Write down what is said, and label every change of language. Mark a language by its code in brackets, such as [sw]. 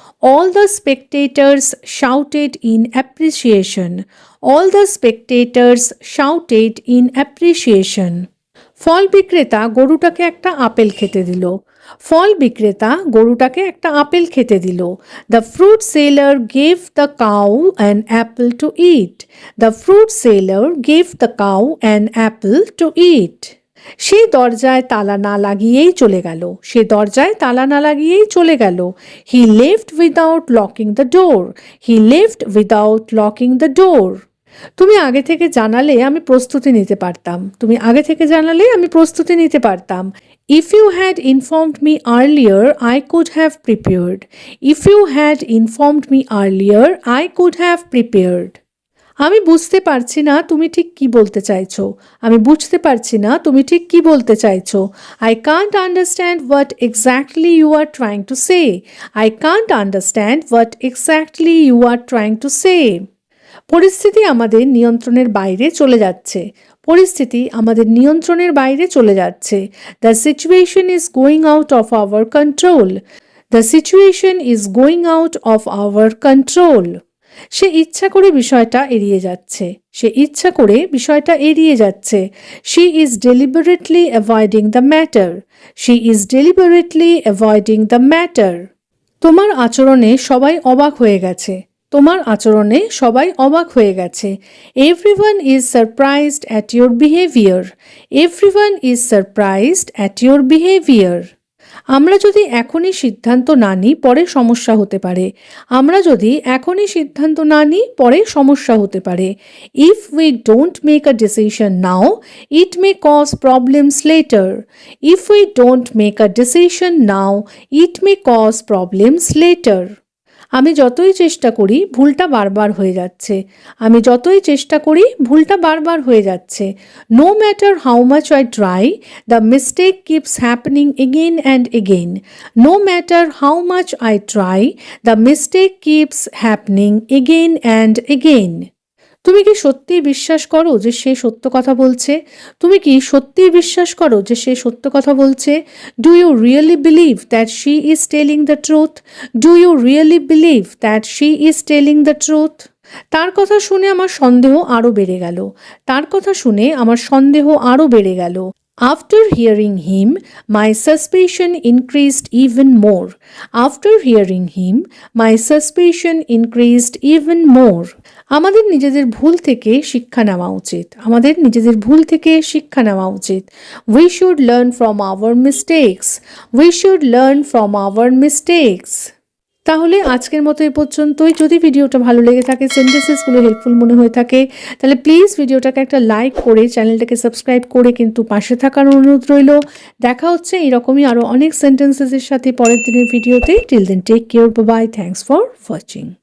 [en] All the spectators shouted in appreciation. All the spectators shouted in appreciation. [bn] ফল বিক্রেতা গরুটাকে একটা apple খেতে দিল। ফল বিক্রেতা গরুটাকে একটা আপেল খেতে দিল। [en] The fruit seller gave the cow an apple to eat. The fruit seller gave the cow an apple to eat. [bn] সে দরজায় তালা না লাগিয়েই চলে গেল। সে দরজায় তালা না লাগিয়েই চলে গেল। [en] He left without locking the door. He left without locking the door. [bn] তুমি আগে থেকে জানালে আমি প্রস্তুতি নিতে পারতাম। তুমি আগে থেকে জানালে আমি প্রস্তুতি নিতে পারতাম। [en] If you had informed me earlier, I could have prepared. If you had informed me earlier, I could have prepared. [bn] আমি বুঝতে পারছি না তুমি ঠিক কি বলতে চাইছো। আমি বুঝতে পারছি না তুমি ঠিক কি বলতে চাইছো। [en] I can't understand what exactly you are trying to say. I can't understand what exactly you are trying to say. [bn] পরিস্থিতি আমাদের নিয়ন্ত্রণের বাইরে চলে যাচ্ছে। পরিস্থিতি আমাদের নিয়ন্ত্রণের বাইরে চলে যাচ্ছে। [en] The situation is going out of our control. The situation is going out of our control. [bn] সে ইচ্ছা করে বিষয়টা এড়িয়ে যাচ্ছে। সে ইচ্ছা করে বিষয়টা এড়িয়ে যাচ্ছে। [en] She is deliberately avoiding the matter. She is deliberately avoiding the matter. [bn] তোমার আচরণে সবাই অবাক হয়ে গেছে। তোমার আচরণে সবাই অবাক হয়ে গেছে। [en] Everyone is surprised at your behavior. Everyone is surprised at your behavior. [bn] আমরা যদি এখনই সিদ্ধান্ত না নিই পরে সমস্যা হতে পারে। আমরা যদি এখনই সিদ্ধান্ত না নিই পরে সমস্যা হতে পারে। [en] If we don't make a decision now, it may cause problems later. If we don't make a decision now, it may cause problems later. [bn] আমি যতই চেষ্টা করি ভুলটা বারবার হয়ে যাচ্ছে। আমি যতই চেষ্টা করি ভুলটা বারবার হয়ে যাচ্ছে। [en] No matter how much I try, the mistake keeps happening again and again. No matter how much I try, the mistake keeps happening again and again. [bn] তুমি কি সত্যিই বিশ্বাস করো যে সে সত্য কথা বলছে? তুমি কি সত্যিই বিশ্বাস করো যে সে সত্য কথা বলছে? [en] Do you really believe that she is telling the truth? Do you really believe that she is telling the truth? [bn] তার কথা শুনে আমার সন্দেহ আরও বেড়ে গেল। তার কথা শুনে আমার সন্দেহ আরও বেড়ে গেল। [en] After hearing him, my suspicion increased even more. After hearing him, my suspicion increased even more. [bn] আমাদের নিজেদের ভুল থেকে শিক্ষা নেওয়া উচিত। আমাদের নিজেদের ভুল থেকে শিক্ষা নেওয়া উচিত। [en] We should learn from our mistakes. We should learn from our mistakes. [bn] তাহলে আজকের মতো এই পর্যন্তই। যদি ভিডিওটা ভালো লেগে থাকে, সেন্টেন্সেসগুলো হেল্পফুল মনে হয়ে থাকে, তাহলে প্লিজ ভিডিওটাকে একটা লাইক করে চ্যানেলটাকে সাবস্ক্রাইব করে কিন্তু পাশে থাকার অনুরোধ রইল। দেখা হচ্ছে এরকমই আরও অনেক সেন্টেন্সেসের সাথে পরের দিনের ভিডিওতে। [en] Till then take care, bye, thanks for watching.